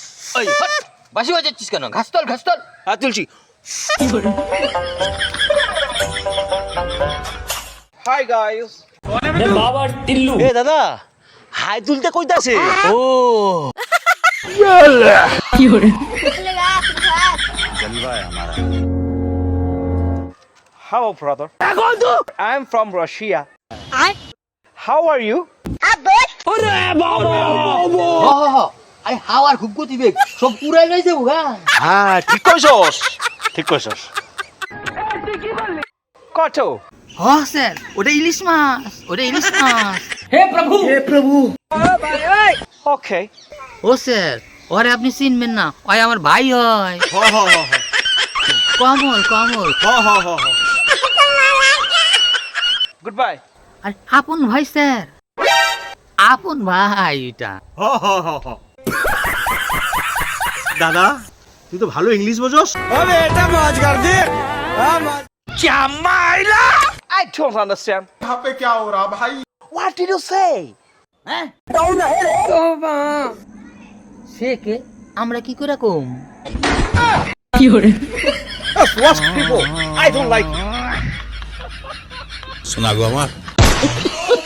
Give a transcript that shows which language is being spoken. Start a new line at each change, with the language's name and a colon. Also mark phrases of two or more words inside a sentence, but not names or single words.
Bangla: ওই হট, বাসি বাজাচ্ছিস কেন? ঘাসতল ঘাসতল। হ্যাঁ তুলছি।
English: hi guys.
Bangla: বাবা টিল্লু এ দাদা হাই তুলতে কইতাছে। ও
English: Hello brother. I am from Russia. How are you?
Bangla: আই হাওয়ার খুব গতি বেগ, সব পুরাই লই যাবো গা। হ্যাঁ ঠিক কইছস, ঠিক কইছস। কত? হ স্যার, ওটা ইলিশ মাছ, ওটা ইলিশ মাছ। হে প্রভু ওকে। ও স্যার, ওরে আপনি চিনবেন না, ওই আমার ভাই হয়। হ হ হ হ কমল কমল। হ হ হ হ।
English: good bye.
Bangla: আর আপন ভাই স্যার, আপন ভাই এটা। হ হ হ হ। দাদা তুই তো ভালো ইংলিশ বোঝস। আরে এটা মাছ কর দে। জামাইলা
English: I don't understand.
Hindi: यहाँ पे क्या हो रहा भाई?
English: What did you say?
Bangla: হ্যাঁ সে কে? আমরা কি করে কম?
English: That's worst people. I don't like it.
Bangla: শোনা গো আমার